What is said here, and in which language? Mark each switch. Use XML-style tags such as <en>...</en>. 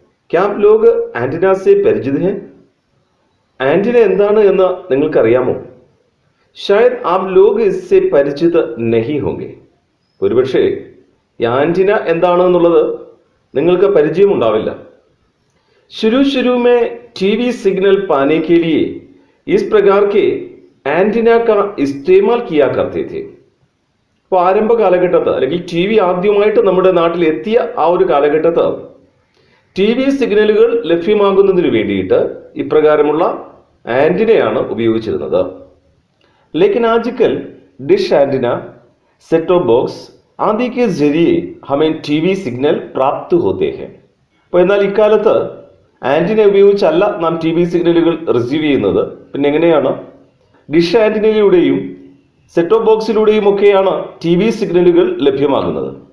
<hi>क्या आप लोग एंटीना से परिचित हैं?</hi> <ml>ആന്റിന എന്താണ് എന്ന് നിങ്ങൾക്കറിയാമോ?</ml> <hi>शायद आप लोग इससे परिचित नहीं होंगे.</hi> <ml>ഒരുപക്ഷെ ഈ ആന്റിന എന്താണെന്നുള്ളത് നിങ്ങൾക്ക് പരിചയമുണ്ടാവില്ല.</ml> <hi>शुरू में टीवी सिग्नल पाने के लिए इस प्रकार के एंटीना का इस्तेमाल किया करते थे.</hi> <ml>അപ്പോൾ ആരംഭ കാലഘട്ടത്ത് അല്ലെങ്കിൽ ടി വി ആദ്യമായിട്ട് നമ്മുടെ നാട്ടിൽ എത്തിയ ആ ഒരു കാലഘട്ടത്ത് ടി വി സിഗ്നലുകൾ ലഭ്യമാകുന്നതിന് വേണ്ടിയിട്ട് ഇപ്രകാരമുള്ള ആന്റിനയാണ് ഉപയോഗിച്ചിരുന്നത്.</ml> <hi>लेकिन आजकल dish antenna, set top box आदि के जरिए हमें टीवी सिग्नल प्राप्त होते हैं.</hi> <ml>അപ്പോൾ എന്നാൽ ഇക്കാലത്ത് ആന്റിന ഉപയോഗിച്ചല്ല നാം ടി വി സിഗ്നലുകൾ റിസീവ് ചെയ്യുന്നത്. പിന്നെ എങ്ങനെയാണ്? ഡിഷ് ആന്റിനയിലൂടെയും സെറ്റ് ടോപ്പ് ബോക്സിലൂടെയും ഒക്കെയാണ് ടി വി സിഗ്നലുകൾ ലഭ്യമാകുന്നത്.</ml>